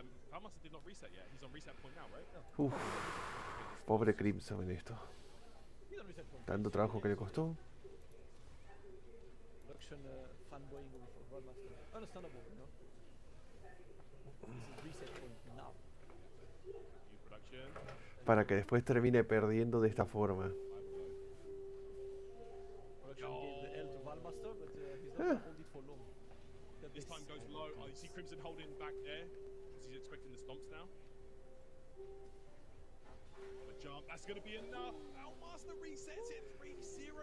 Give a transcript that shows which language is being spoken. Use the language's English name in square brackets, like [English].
[English] Valmaster did not reset yet. He's on reset point now, right? [Spanish] Uf, pobre Crimson en esto. Tanto trabajo que le costó. [English] Production fanboying over for Grandmaster. Understandable, you know. This is reset point now. New production. [Spanish] Para que después termine perdiendo de esta forma. [English] Production gave the L to Valmaster, but he's not gonna hold it for long. This time goes low. Oh, you see Crimson holding back there. He's expecting the stomps now. The jump. That's going to be enough. Valmaster resets it 3-0.